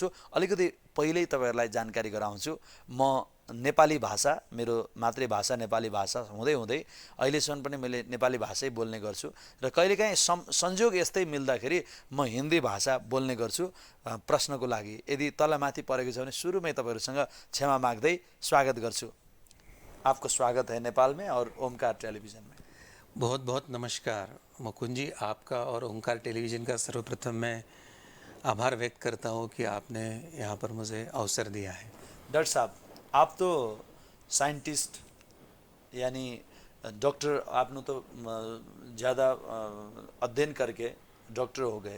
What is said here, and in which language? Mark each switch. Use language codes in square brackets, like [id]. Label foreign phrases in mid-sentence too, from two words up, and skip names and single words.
[ne] अलिकति पहिल्यै तपाईँहरूलाई जानकारी गराउँछु, म नेपाली भाषा, मेरो मातृभाषा नेपाली भाषा हुँदै अहिलेसम्म पनि मैले नेपाली भाषै बोल्ने गर्छु र कहिलेकाहीँ संयोग यस्तै मिल्दाखेरि म हिन्दी भाषा बोल्ने गर्छु प्रश्नको लागि। यदि तलमाथि परेको छ भने सुरुमै तपाईँहरूसँग क्षमा माग्दै स्वागत गर्छु। [hi] आपको स्वागत है नेपाल में और ओमकार टेलीविजन में। बहुत बहुत नमस्कार मुकुंद जी, आपका और ओमकार टेलीविज़न का सर्वप्रथम मैं आभार व्यक्त करता हूँ कि आपने यहाँ पर मुझे अवसर दिया है। डॉक्टर साहब, आप तो साइंटिस्ट यानी डॉक्टर, आपने तो ज़्यादा अध्ययन करके डॉक्टर हो गए।